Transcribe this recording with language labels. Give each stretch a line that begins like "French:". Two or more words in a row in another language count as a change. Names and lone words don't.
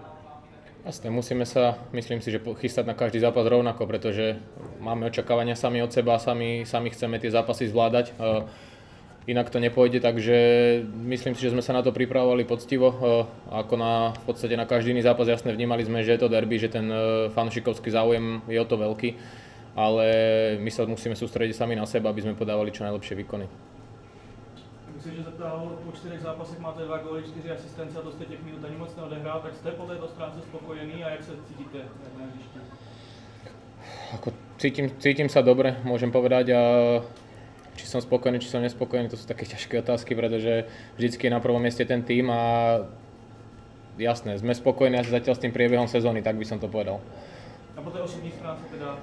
Slovak: Jasné, musíme sa, myslím si, že chystať na každý zápas rovnako, pretože máme očakávania sami od seba, sami chceme tie zápasy zvládať. Inak to nepôjde, takže myslím si, že sme sa na to pripravovali poctivo. Ako v podstate na každý iný zápas, jasne vnímali sme, že je to derby, že ten fanúšikovský záujem je o to veľký, ale my sa musíme sústrediť sami na seba, aby sme podávali čo najlepšie výkony.
Czech: Když se zeptal, po 4 zápasech máte 2 góly, 4 asistence a to jste těch minut ani moc neodehrál, tak jste po této stránce spokojený a jak se cítíte na hřišti?
Slovak: Cítim sa dobre, môžem povedať. Či som spokojný, či som nespokojný, to sú také ťažké otázky, pretože vždycky je na prvom mieste ten tým a jasné, sme spokojní asi zatiaľ s tým priebehom sezóny, tak by som to povedal.
Czech: A po tej osobní stránce teda?